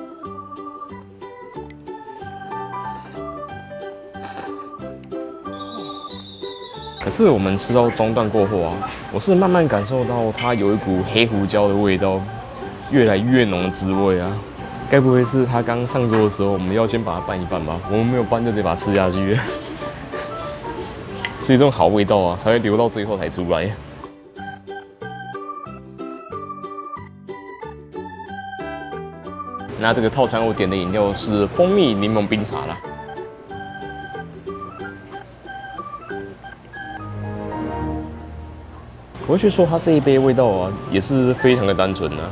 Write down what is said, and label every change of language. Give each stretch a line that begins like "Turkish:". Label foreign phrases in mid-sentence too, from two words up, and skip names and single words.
Chinese: 可是我們吃到中段過後啊，我是慢慢感受到它有一股黑胡椒的味道，越來越濃的滋味啊。該不會是它剛上桌的時候，我們要先把它拌一拌吧？我們沒有拌就得把它吃下去。所以這種好味道啊，才會留到最後才出來。那這個套餐我點的飲料是蜂蜜檸檬冰茶啦。我會去說它這一杯味道啊，也是非常的單純啊。